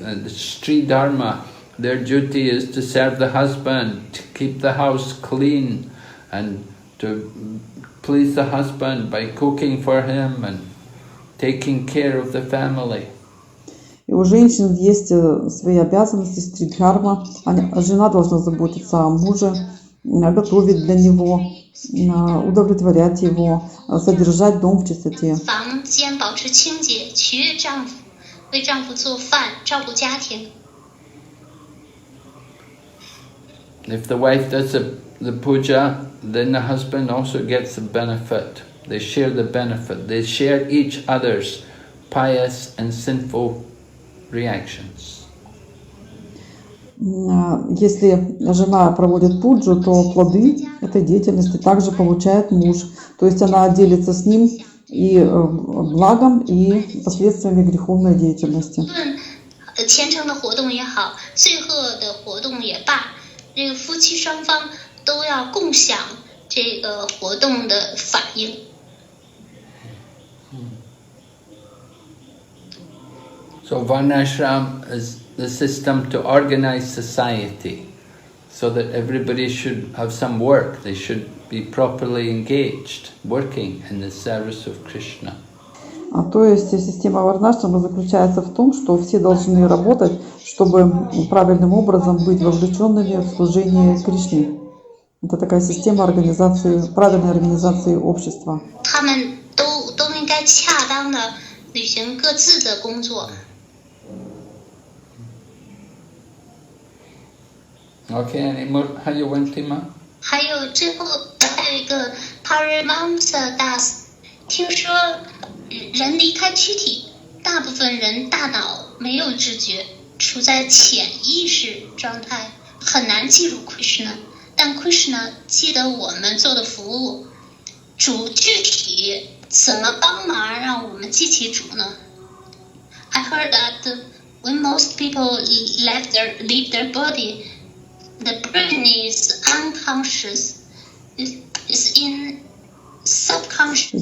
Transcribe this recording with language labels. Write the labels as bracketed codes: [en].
[en] And the Sri Dharma, their duty is to serve the husband, to keep the house clean, and to please the husband by cooking for him and taking care of the family. [ru] И у женщин есть свои обязанности, стридхарма. Жена должна заботиться о муже, готовить для него, удовлетворять его, содержать дом в чистоте. [zh] 房间保持清洁，取悦丈夫，为丈夫做饭，照顾家庭。 [en] If the wife does the puja, then the husband also gets the benefit. They share the benefit. They share each other's pious and sinful reactions. [ru] Если жена проводит пуджу, то плоды этой деятельности также получает муж. То есть она делится с ним и благом, и последствиями греховной деятельности. [zh] 虔诚的活动也好，罪恶的活动也罢，这个夫妻双方都要共享这个活动的反应。 [en] So Varnashram is the system to organize society so that everybody should have some work. They should be properly engaged, working in the service of Krishna. [ru] То есть система варнашрама заключается в том, что все должны работать, чтобы правильным образом быть вовлеченными в служение Кришне. Это такая система организации, правильной организации общества. [zh] 他们都应该恰当的履行各自的工作。 [en] Okay, any more Hayyawantima? [zh] 还有最后还有一个 Paramamsa Das， 听说人离开躯体，大部分人大脑没有知觉，处在潜意识状态，很难记住 Krishna。但 Krishna 记得我们做的服务，主具体怎么帮忙让我们记起主呢 ？ [en] I heard that when most people leave their body, the brain is unconscious, is in subconscious.